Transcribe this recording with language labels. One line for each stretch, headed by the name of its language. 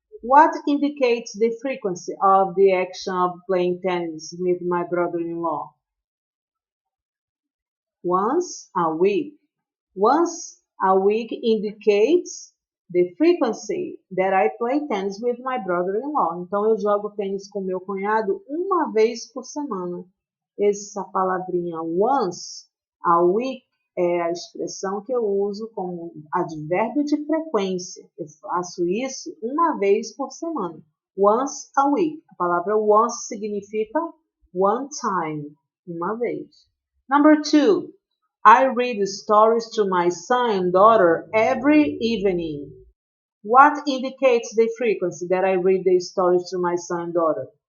English: What indicates the frequency of the action of playing tennis with my brother-in-law? Once a week. Once a week indicates the frequency that I play tennis with my brother-in-law.
Portuguese: Então, eu jogo tênis com meu cunhado uma vez por semana. Essa palavrinha
English: once a week
Portuguese: é a expressão que eu uso como advérbio de frequência. Eu faço isso uma vez por semana.
English: Once a week.
Portuguese: A palavra once significa one time, uma vez.
English: Number 2. I read stories to my son and daughter every evening. What indicates the frequency that I read the stories to my son and daughter?